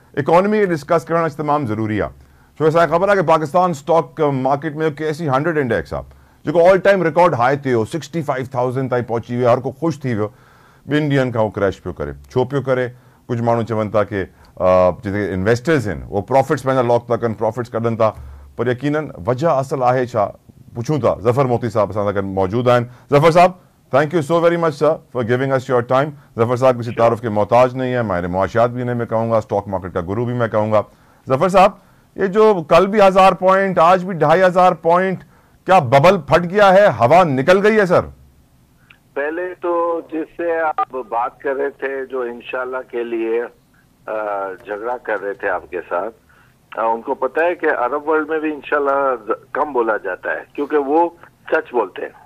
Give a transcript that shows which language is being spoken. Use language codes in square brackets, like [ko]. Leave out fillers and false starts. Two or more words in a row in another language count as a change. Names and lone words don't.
[sd] इकॉनमी डिस्कस करना तमाम ज़रूरी आहे छो असांखे ख़बर आहे कि पाकिस्तान [en] stock market [sd] में KSE 100 इंडेक्स आहे जेको [en] all time record high [sd] ते हो 65,000 ताईं पहुची वियो हर को ख़ुशि थी वियो 2 ॾींहंनि खां उहो क्रैश पियो करे छो पियो करे कुझु माण्हू चवनि था कि जेके इन्वेस्टर्स आहिनि उहो प्रॉफिट्स पंहिंजा लॉक था कनि प्रॉफिट्स कढनि था पर यकीनन वजह असल आहे छा पुछूं था ज़फ़र मोती साहब असां सां गॾु मौजूदु आहिनि ज़फ़र साहब [en] thank you so very much sir for giving us your time [ur] ظفر صاحب کسی تعارف کے محتاج نہیں ہے ماہر معاشیات بھی انہیں میں کہوں گا [en] stock market [ur] کا گرو بھی میں کہوں گا ظفر صاحب یہ جو کل بھی 1000 پوائنٹ آج بھی 2500 پوائنٹ کیا ببل پھٹ گیا ہے ہوا نکل گئی ہے سر? پہلے تو جس سے آپ بات کر رہے تھے جو ان شاء اللہ کے لیے جھگڑا کر رہے تھے آپ کے ساتھ ان کو پتا ہے کہ عرب ورلڈ میں بھی ان شاء اللہ کم بولا جاتا ہے کیونکہ وہ سچ بولتے ہیں.